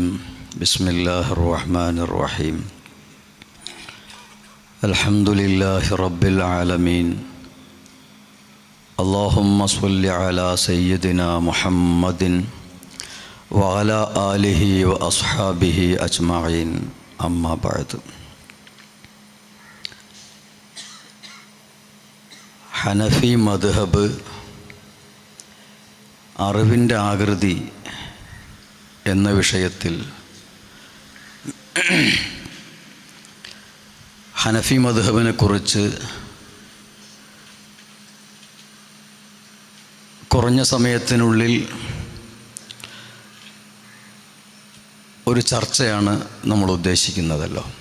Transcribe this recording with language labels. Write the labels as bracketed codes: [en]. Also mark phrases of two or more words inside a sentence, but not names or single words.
[ar] بسم الله الرحمن الرحيم. الحمد لله رب العالمين. اللهم صل على سيدنا محمد وعلى آله وأصحابه أجمعين. أما بعد. [ml] ഹനഫി മദ്ഹബ് അറിവിൻ്റെ ആകൃതി എന്ന വിഷയത്തിൽ ഹനഫി മദ്ഹബിനെ കുറിച്ച് കുറഞ്ഞ സമയത്തിനുള്ളിൽ ഒരു ചർച്ചയാണ് നമ്മൾ ഉദ്ദേശിക്കുന്നതല്ലോ.